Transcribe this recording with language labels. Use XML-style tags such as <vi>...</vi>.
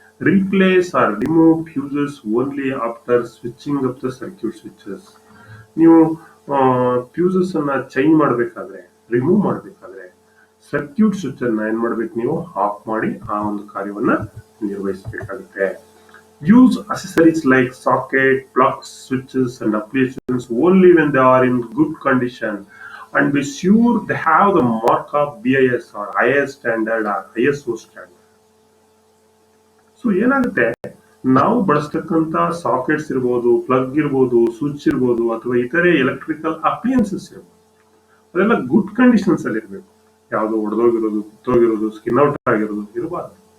<en>Replace or remove fuses only after switching up the circuit switches.</en> <kn>ನೀವು fuses ಅನ್ನ change ಮಾಡಬೇಕಾದ್ರೆ, remove ಮಾಡಬೇಕಾದ್ರೆ circuit switch ಅನ್ನ ಏನ್ ಮಾಡ್ಬೇಕು, ನೀವು ಆಫ್ ಮಾಡಿ ಆ ಒಂದು ಕಾರ್ಯವನ್ನ ನಿರ್ವಹಿಸಬೇಕಾಗುತ್ತೆ.</kn> <en>Use accessories like socket, plugs, switches and applications only when they are in good condition and be sure they have the mark of BIS or IS standard or ISO standard.</en> <kn>So ಏನಾಗುತ್ತೆ, ನಾವು ಬಳಸ್ತಕ್ಕಂಥ sockets ಇರ್ಬೋದು, plug ಇರ್ಬೋದು, switch ಇರ್ಬೋದು, ಅಥವಾ ಇತರೆ electrical ಅಪ್ಲಿಯನ್ಸಸ್ ಇರ್ಬೋದು, ಅದೆಲ್ಲ good conditions ಅಲ್ಲಿ ಇರಬೇಕು. ಯಾವುದು ಒಡೆದೋಗಿರೋದು, ಕಿತ್ತೋಗಿರೋದು, ಸ್ಕಿನ್ ಔಟ್ ಆಗಿರೋದು ಇರಬಾರ್ದು.</kn>